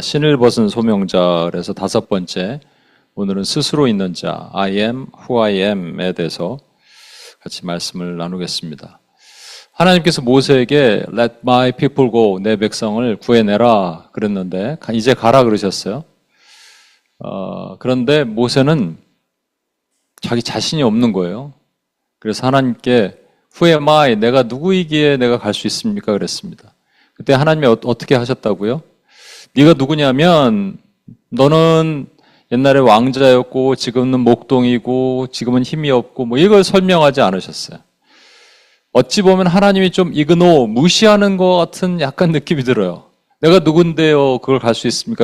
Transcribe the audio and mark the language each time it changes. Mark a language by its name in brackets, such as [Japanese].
[Korean] 신을 벗은 소명자에서 5번째, 오늘은 스스로 있는 자, [English] I am who I am [Korean] 에 대해서 같이 말씀을 나누겠습니다. 하나님께서 모세에게 [English] Let my people go, [Korean] 내 백성을 구해내라 그랬는데 이제 가라 그러셨어요. 그런데 모세는 자기 자신이 없는 거예요. 그래서 하나님께 [English] Who am I? [Korean] 내가 누구이기에 내가 갈 수 있습니까? 그랬습니다. 그때 하나님이 어떻게 하셨다고요? 네가 누구냐면 너는 옛날에 왕자였고 지금은 목동이고 지금은 힘이 없고 뭐 이걸 설명하지 않으셨어요. 어찌 보면 하나님이 좀 무시하는 것 같은 약간 느낌이 들어요. 내가 누군데요? 그걸 갈 수 있습니까?